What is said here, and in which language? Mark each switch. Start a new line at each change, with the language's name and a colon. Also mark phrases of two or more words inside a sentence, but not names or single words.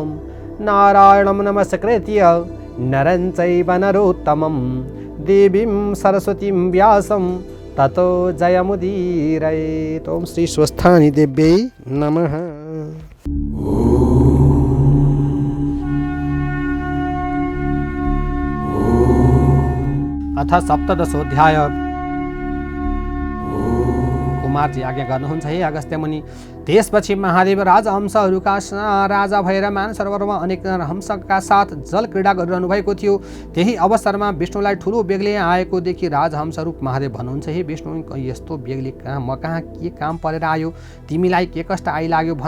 Sanskrit: नारायणं नमस्कृत्य नरं चैव नरोत्तमं देवीं सरस्वतीं व्यासं ततो जयमुदीरयेत्। ओम श्री स्वस्थानी देव्यै नमः। अथ सप्तदशोऽध्याय।
Nepali: कुमारजी आज्ञा गर्नुहुन्छ हे अगस्त्य मुनि। त्यसपछि महादेव राजहंसहरूका राजा भएर मानसरोवरमा अनेक हंसका साथ जल क्रीडा गरिरहनु भएको थियो। त्यही अवसरमा विष्णुलाई ठुलो बेग्लै आएको देखि राजहंसरूप महादेव भन्नुहुन्छ हे विष्णु, यस्तो बेग्लै म कहाँ के काम परेर आयो, तिमीलाई के कष्ट आइलाग्यो भन।